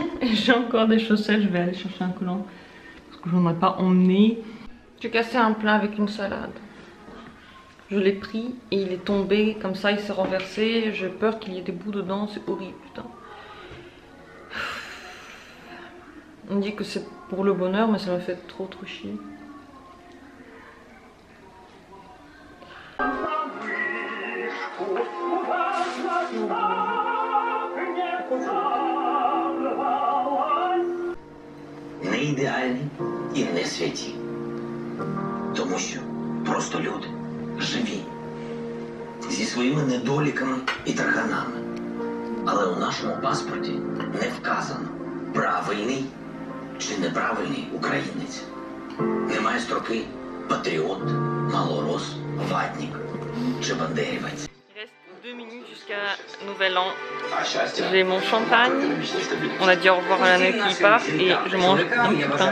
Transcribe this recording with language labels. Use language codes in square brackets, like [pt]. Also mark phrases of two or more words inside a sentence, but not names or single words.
[fr] J'ai encore des chaussettes, je vais aller chercher un collant. Parce que j'en ai pas emmené. J'ai cassé un plat avec une salade. Je l'ai pris et il est tombé comme ça, il s'est renversé. J'ai peur qu'il y ait des bouts dedans, c'est horrible, putain. On dit que c'est pour le bonheur, mais ça m'a fait trop chier. [uk] Не ідеальні і не святі. Тому що просто люди. живі. Зі своїми недоліками і тарганами. Але у нашому паспорті не вказано, правильний чи неправильний українець. Немає строки «патріот», «малорос», «ватник» чи «бандерівець». [fr] Il reste 2 minutes jusqu'à Nouvel An. J'ai mon champagne. On a dit au revoir à l'année qui part et je mange un petit pain.